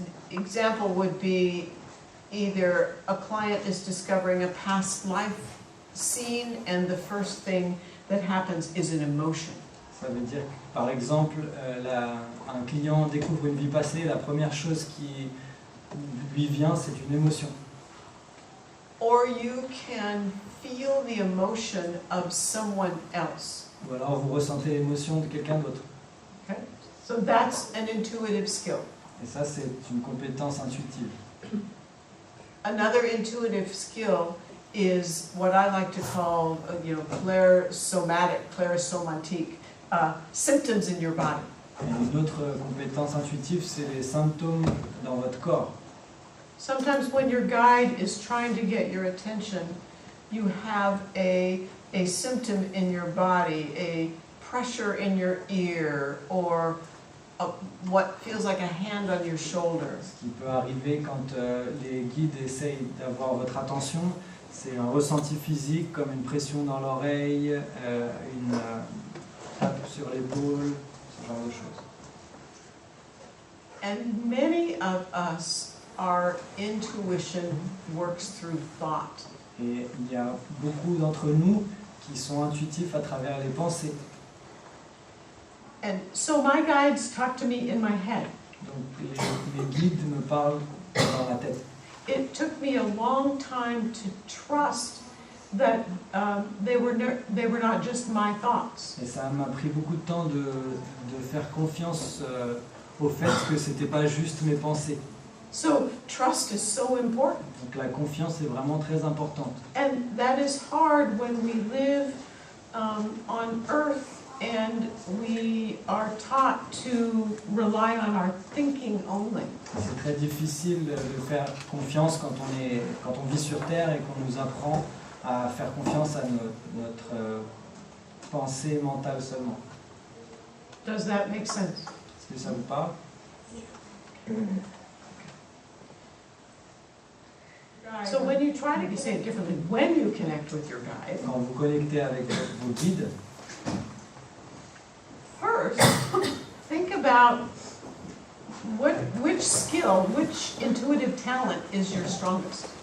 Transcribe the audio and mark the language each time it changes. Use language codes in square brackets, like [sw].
[en] Example would be either a client is discovering a past life scene and the first thing that happens is an emotion. [fr] Ça veut dire que, par exemple, un client découvre une vie passée, la première chose qui lui vient, c'est une émotion. [en] Or you can feel the emotion of someone else. [fr] Ou alors vous ressentez l'émotion de quelqu'un d'autre. [en] Okay? So that's an intuitive skill. [fr] Et ça, c'est une compétence intuitive. [en] Another intuitive skill is what I like to call, clairsomatique, symptoms in your body. [fr] Et une autre compétence intuitive, c'est les symptômes dans votre corps. [en] Sometimes when your guide is trying to get your attention, you have a symptom in your body, a pressure in your ear, or what feels like a hand on your shoulder. [fr] Ce qui peut arriver quand les guides essayent d'avoir votre attention, c'est un ressenti physique comme une pression dans l'oreille, une tape sur l'épaule, ce genre de choses. [en] And many of us, our intuition works through thought. [fr] Et il y a beaucoup d'entre nous qui sont intuitifs à travers les pensées. [en] And so my guides talk to me in my head. [fr] Donc mes guides me parlent dans la tête. [en] It took me a long time to trust that they were not just my thoughts. [fr] Et ça m'a pris beaucoup de temps de faire confiance au fait que c'était pas juste mes pensées. [en] So trust is so important. [fr] Donc la confiance est vraiment très importante. [en] And that is hard when we live on Earth and we are taught to rely on our thinking only. [fr] C'est très difficile de faire confiance quand on vit sur Terre et qu'on nous apprend à faire confiance à notre pensée mentale seulement. [en] Does that make sense? [fr] Est-ce que ça vous parle? [en] So when you try to say it differently, when you connect with your guide, [fr] Quand vous connectez avec vos guides, [en] first, think about which skill, which intuitive talent is your strongest.